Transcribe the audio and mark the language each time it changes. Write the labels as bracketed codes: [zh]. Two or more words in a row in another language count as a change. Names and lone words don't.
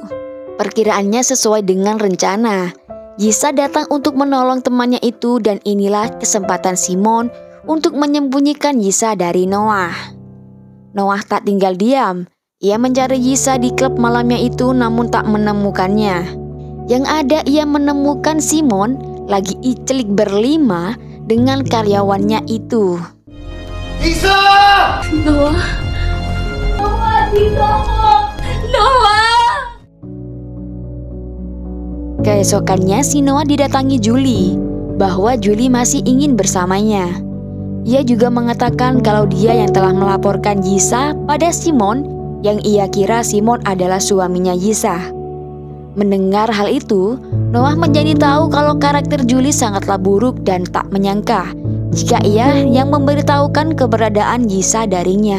[id] Perkiraannya sesuai dengan rencana. Yiza datang untuk menolong temannya itu dan inilah kesempatan Simon untuk menyembunyikan Yiza dari Noah. Noah tak tinggal diam. Ia mencari Yiza di klub malamnya itu namun tak menemukannya. Yang ada ia menemukan Simon lagi icelik berlima dengan karyawannya itu. [tl] Isa! Noah! Noah, dito ako! Noah! [id] Keesokannya si Noah didatangi Julie, bahwa Julie masih ingin bersamanya. Ia juga mengatakan kalau dia yang telah melaporkan Yiza pada Simon, yang ia kira Simon adalah suaminya Yiza. Mendengar hal itu, Noah menjadi tahu kalau karakter Julie sangatlah buruk dan tak menyangka jika ia yang memberitahukan keberadaan Yiza darinya.